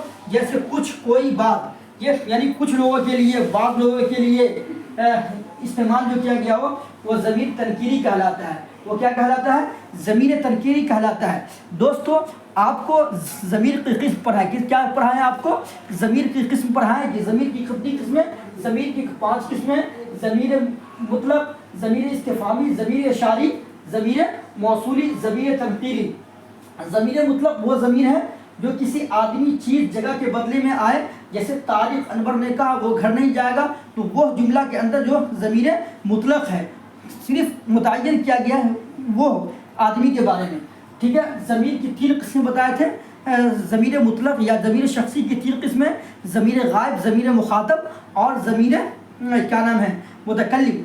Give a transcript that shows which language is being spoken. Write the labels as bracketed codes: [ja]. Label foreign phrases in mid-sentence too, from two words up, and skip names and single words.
[ur] جیسے کچھ، کوئی، بات، یہ یعنی کچھ لوگوں کے لیے، بعض لوگوں کے لیے استعمال جو کیا گیا ہو، وہ ضمیر تنکیری کہلاتا ہے۔ وہ کیا کہلاتا ہے، ضمیر تنکیری کہلاتا ہے۔ دوستو آپ کو ضمیر کی قسم پڑھائے، کیا پڑھائیں آپ کو، ضمیر کی قسم پڑھائیں کہ ضمیر کی کتنی قسمیں، ضمیر کی 5 قسمیں: ضمیر مطلق، ضمیر استفہامی، ضمیر اشاری، ضمیر موصولی، ضمیر تنکیری۔ ضمیر مطلق وہ ضمیر ہے جو کسی آدمی، چیز، جگہ کے بدلے میں آئے۔ جیسے طارق انور نے کہا وہ گھر نہیں جائے گا، تو وہ جملہ کے اندر جو ضمیر مطلق ہے، صرف متعین کیا گیا ہے وہ آدمی کے بارے میں، ٹھیک ہے۔ ضمیر کی 3 قسمیں بتائے تھے، ضمیر مطلق یا ضمیر شخصی کی 3 قسمیں: ضمیر غائب، ضمیر مخاطب، اور ضمیر کیا نام ہے، متکلم۔